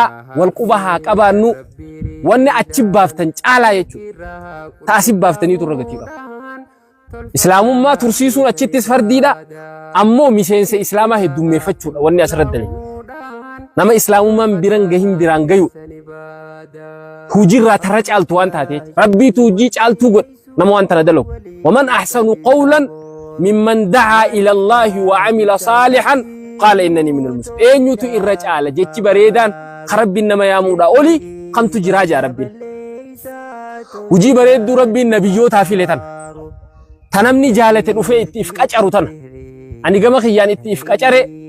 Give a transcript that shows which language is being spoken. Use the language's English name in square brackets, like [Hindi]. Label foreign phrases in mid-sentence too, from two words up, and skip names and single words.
[Oromo] wal quba haa qabaannu wanni achi baaftan caalaa jechuudha taasif baaftanii turra gatii qaba islaamummaa tursiisuun achittis fardiidha ammoo miseensa islaamaa heddummeeffachuudha wanni asirratti dale nama islaamummaan biran gahin biraan gayu hujirraa tarra caaltu waan taate rabbiitu hujii caaltuu godha nama waan tana dalagu [Arabic] ومن أحسن قولا ممن دعا إلى الله وعمل صالحا وقال إنني من المسلمين [Oromo] eenyutu irra caala jechi bareedaan rabbiin nama yaamuudha oli kamtu jiraa jaa rabbiin hujii bareedduu rabbiin nabiyyootaa file tan tanamni jaalate dhufee itti if qacaru tan ani gama kiyyaan itti if qacare